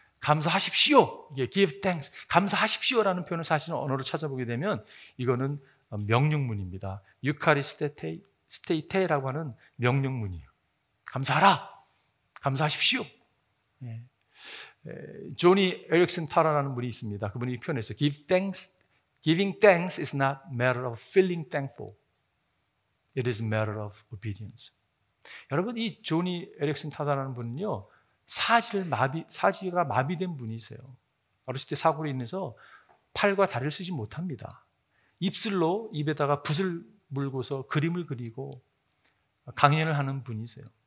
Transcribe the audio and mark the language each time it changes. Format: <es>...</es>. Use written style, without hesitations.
<ko>감사하십시오. 이게</ko> <en>give thanks,</en> <ko>감사하십시오라는 표현을 사실은 언어를 찾아보게 되면 이거는 명령문입니다. 유카리스테테라고 하는 명령문이에요. 감사하라, 감사하십시오. 예. 조니 에릭슨 타라라는 분이 있습니다. 그분이 표현했어요.</ko> <en>Giving thanks is not a matter of feeling thankful. It is a matter of obedience.</en> <ko>여러분, 이 조니 에릭슨 타라라는 분은요, 사지가 마비된 분이세요. 어렸을 때 사고로 인해서 팔과 다리를 쓰지 못합니다. 입술로 입에다가 붓을 물고서 그림을 그리고 강연을 하는 분이세요.</ko>